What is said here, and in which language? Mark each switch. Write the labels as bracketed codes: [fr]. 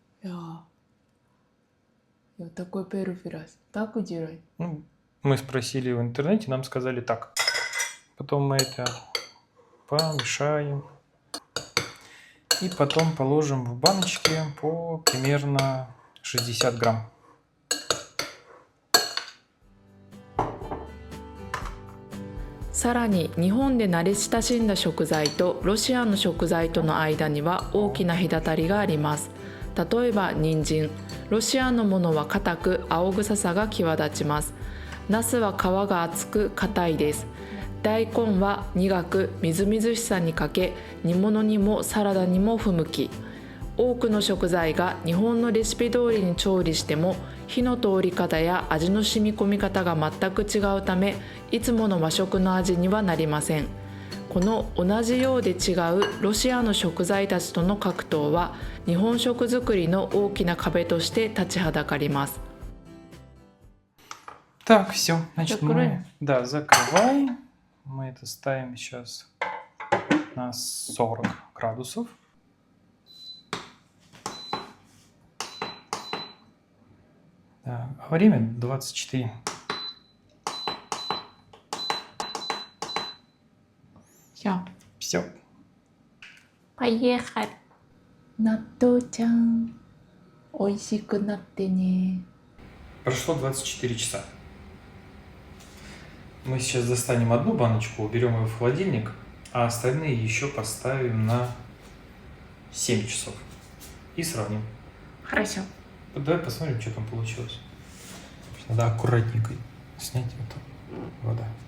[ru] Я такой первый раз. Так делай. Ну, мы спросили в интернете, нам сказали так. Потом мы это помешаем. И потом положим в баночки по примерно 60 грамм. [ja] «さらに日本で慣れ親しんだ食材とロシアの食材との間には大きな隔たりがあります。例えば人参、ロシアのものは硬く青臭さが際立ちます。ナスは皮が厚く硬いです。大根は苦くみずみずしさに欠け、煮物にもサラダにも不向き。多くの食材が日本のレシピ通りに調理しても火の通り方や味の染み込み方が全く違うため、いつもの和食の味にはなりません。この同じようで違うロシアの食材たちとの格闘は日本食作りの大きな壁として立ちはだかります。 [ru] Так, все. Значит, Закроем? Да, закрывай. Мы это ставим сейчас на 40 градусов. Да, а время 24. Все. Поехали. [ja] 納豆ちゃん、美味しくなってね。 [ru] Прошло 24 часа. Мы сейчас достанем одну баночку, уберем ее в холодильник, а остальные еще поставим на 7 часов. И сравним. Хорошо. Давай посмотрим, что там получилось. Надо аккуратненько снять эту воду.